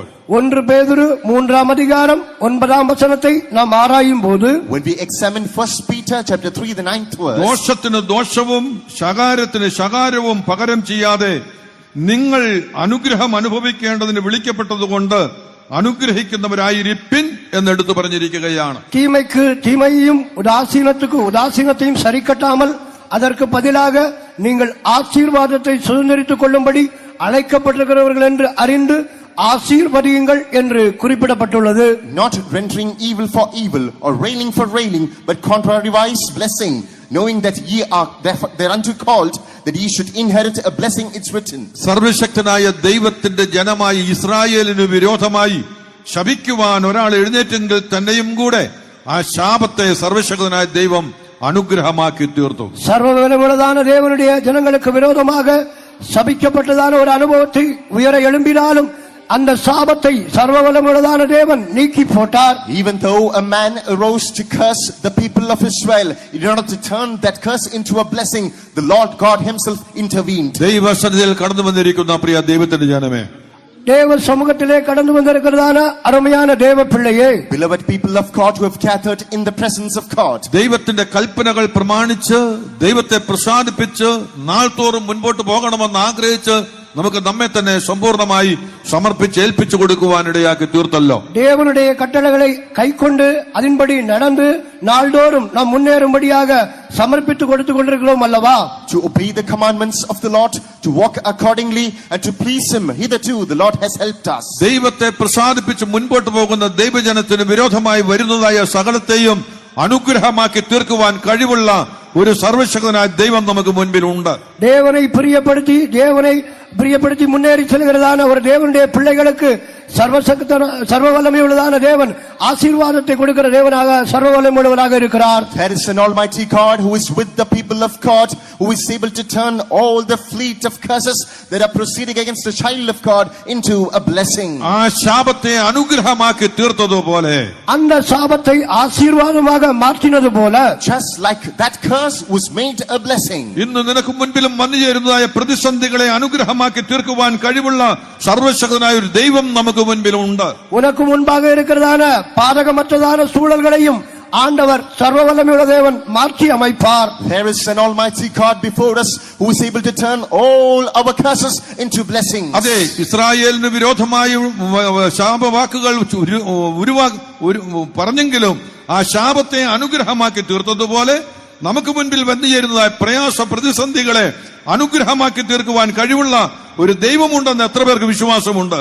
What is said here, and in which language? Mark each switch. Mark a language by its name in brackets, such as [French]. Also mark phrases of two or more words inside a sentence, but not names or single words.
[Tamil] 1 பேதுரு 3ஆம் அதிகாரம் 9ஆம் வசனத்தை நாம் ஆராயும் போது, [English] When we examine 1 Peter chapter 3 the 9th verse, [Malayalam] ദോഷത്തിന് ദോഷവും ശകാരത്തിന് ശകാരവും പകരം ചെയ്യാതെ നിങ്ങൾ അനുഗ്രഹം അനുഭവിക്കേണ്ടതിന് വിളിക്കപ്പെട്ടതുകൊണ്ട് അനുഗ്രഹിക്കുന്നവരായിരിപ്പിൻ എന്നെടുത്തു പറഞ്ഞിരിക്കുകയാണ്. [Tamil] தீமைக்கு தீமையையும் உதாசீனத்துக்கு உதாசீனத்தையும் சரிக்கட்டாமல் அதற்கு பதிலாக நீங்கள் ஆசீர்வாதத்தை சுதந்திரித்துக் கொள்ளும்படி அழைக்கப்பட்டிருக்கிறவர்கள் என்று அறிந்து ஆசீர்வதியுங்கள் என்று குறிப்பிடப்பட்டுள்ளது. [English] not rendering evil for evil or railing for railing, but contrariwise blessing, knowing that ye are thereunto called, that ye should inherit a blessing, it's written. [Malayalam] സർവശക്തനായ ദൈവത്തിന്റെ ജനമായി ഇസ്രായേലിന് വിരോധമായി ശപിക്കുവാൻ ഒരാൾ എഴുന്നേറ്റെങ്കിൽ തന്നെയും കൂടെ ആ ശാപത്തെ സർവശക്തനായ ദൈവം അനുഗ്രഹമാക്കി തീർത്തു. [Tamil] சர்வவல்லமையுள்ளதான தேவனுடைய ஜனங்களுக்கு விரோதமாக சபிக்கப்பட்டதான ஒரு அனுபவத்தை உயர எழும்பினாலும் அந்த சாபத்தை சர்வவல்லமையுள்ளதான தேவன் நீக்கி போட்டார். [English] Even though a man arose to curse the people of Israel, in order to turn that curse into a blessing, the Lord God himself intervened. [Malayalam] ദൈവസന്നിധിയിൽ കടന്നു വന്നിരിക്കുന്ന പ്രിയ ദൈവത്തിന്റെ ജനമേ, [Tamil] தேவ சமூகத்திலே கடந்து வந்திருக்கிறதான அருமையான தேவ பிள்ளையே, [English] Beloved people of God who have gathered in the presence of God, [Malayalam] ദൈവത്തിന്റെ കൽപ്പനകൾ പ്രമാണിച്ച് ദൈവത്തെ പ്രസാദിപ്പിച്ച് നാൾതോറും മുൻപോട്ട് പോകണമെന്ന് ആഗ്രഹിച്ച് നമുക്ക് നമ്മെ തന്നെ സമ്പൂർണമായി സമർപ്പിച്ച് ഏൽപ്പിച്ചു കൊടുക്കുവാനിടയാക്കി തീർത്തല്ലോ. [Tamil] தேவனுடைய கட்டளைகளை கைக்கொண்டு அதன்படி நடந்து நாள்தோறும் நாம் முன்னேறும்படியாக சமர்ப்பித்து கொடுத்து கொண்டிருக்கிறோம் அல்லவா? [English] to obey the commandments of the Lord, to walk accordingly and to please Him. Hitherto the Lord has helped us. [Malayalam] ദൈവത്തെ പ്രസാദിപ്പിച്ച് മുൻപോട്ട് പോകുന്ന ദൈവജനത്തിന് വിരോധമായി വരുന്നതായ സകലത്തെയും അനുഗ്രഹമാക്കി തീർക്കുവാൻ കഴിവുള്ള ഒരു സർവശക്തനായ ദൈവം നമുക്ക് മുൻപിലുണ്ട്. [Tamil] தேவனை பிரியப்படுத்தி முன்னேறி செல்கிறதான ஒரு தேவனுடைய பிள்ளைகளுக்கு சர்வ வல்லமை உள்ளதான தேவன் ஆசீர்வாதத்தை கொடுக்கிற தேவனாக சர்வ வல்லமை உள்ளவராக இருக்கிறார். [English] There is an almighty God who is with the people of God, who is able to turn all the fleet of curses that are proceeding against the child of God into a blessing. [Malayalam] ആ ശാപത്തെ അനുഗ്രഹമാക്കി തീർത്തതുപോലെ, [Tamil] அந்த சாபத்தை ஆசீர்வாதமாக மாற்றினது போல, [English] just like that curse was made a blessing. [Malayalam] ഇന്ന് നിനക്ക് മുൻപിലും വന്നു ചേരുന്നതായ പ്രതിസന്ധികളെ അനുഗ്രഹമാക്കി തീർക്കുവാൻ കഴിവുള്ള സർവശക്തനായ ഒരു ദൈവം നമുക്ക് മുൻപിലുണ്ട്. [Tamil] உனக்கு முன்பாக இருக்கிறதான பாதகமற்றதான சூழல்களையும் ஆண்டவர் சர்வ வல்லமையுள்ள தேவன் மாற்றி அமைப்பார். [English] There is an almighty God before us who is able to turn all our curses into blessings. [Malayalam] അതെ, ഇസ്രായേലിന് വിരോധമായി ശാപവാക്കുകൾ പറഞ്ഞെങ്കിലും ആ ശാപത്തെ അനുഗ്രഹമാക്കി തീർത്തതുപോലെ നമുക്ക് മുൻപിൽ വന്നു ചേരുന്നതായ പ്രയാസ പ്രതിസന്ധികളെ അനുഗ്രഹമാക്കി തീർക്കുവാൻ കഴിവുള്ള ഒരു ദൈവമുണ്ടെന്ന് എത്ര പേർക്ക് വിശ്വാസമുണ്ട്?